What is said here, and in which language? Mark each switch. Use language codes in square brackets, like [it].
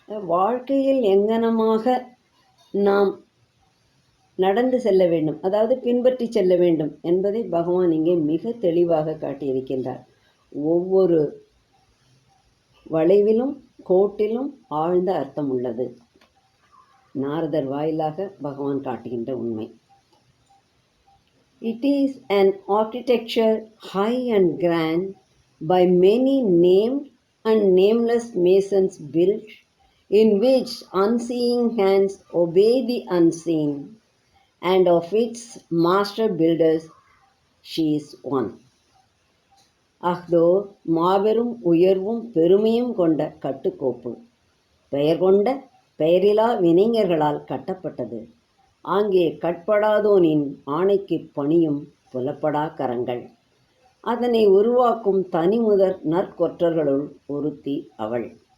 [ta] வாழ்க்கையில் எங்கனமாக நாம் நடந்து செல்ல வேண்டும், அதாவது பின்பற்றி செல்ல வேண்டும் என்பதை பகவான் இங்கே மிக தெளிவாக காட்டியிருக்கின்றார். ஒவ்வொரு வளைவிலும் கோட்டிலும் ஆழ்ந்த அர்த்தம் உள்ளது. நாரதர் வாயிலாக பகவான் காட்டுகின்ற உண்மை. [en] It is an architecture high and grand, by many named and nameless masons built, in which unseeing hands obey the unseen, and of its master builders she is one. [ta] அஹ்தோ மாபெரும் உயர்வும் பெருமையும் கொண்ட கட்டுக்கோப்பு, பெயர் கொண்ட பெயரிலா வினைஞர்களால் கட்டப்பட்டது. ஆங்கே கட்படாதோனின் ஆணைக்கு பணியும் புலப்படா கரங்கள். அதனை உருவாக்கும் தனிமுதற் நற்கொற்றர்களுள் ஒருத்தி அவள்.